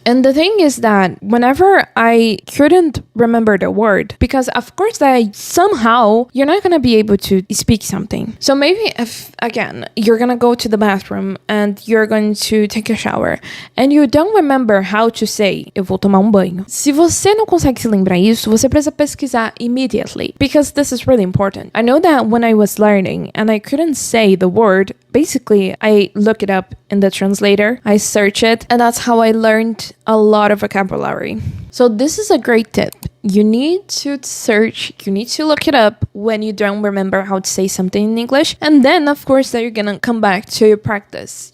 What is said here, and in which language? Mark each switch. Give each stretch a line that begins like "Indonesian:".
English: And the thing is that whenever I couldn't remember the word, because of course that somehow you're not gonna be able to speak something. So maybe if, again, you're gonna go to the bathroom and you're going to take a shower and you don't remember how to say,
Portuguese: eu vou tomar banho. Se você não consegue se lembrar isso, você precisa pesquisar
English: immediately, because this is really important. I know that when I was learning and I couldn't say the word, basically I look it up in the translator, I search it, and that's how I learned a lot of vocabulary. So this is a great tip. You need to search, you need to look it up when you don't remember how to say something in English, and then of course that you're gonna come back to your practice.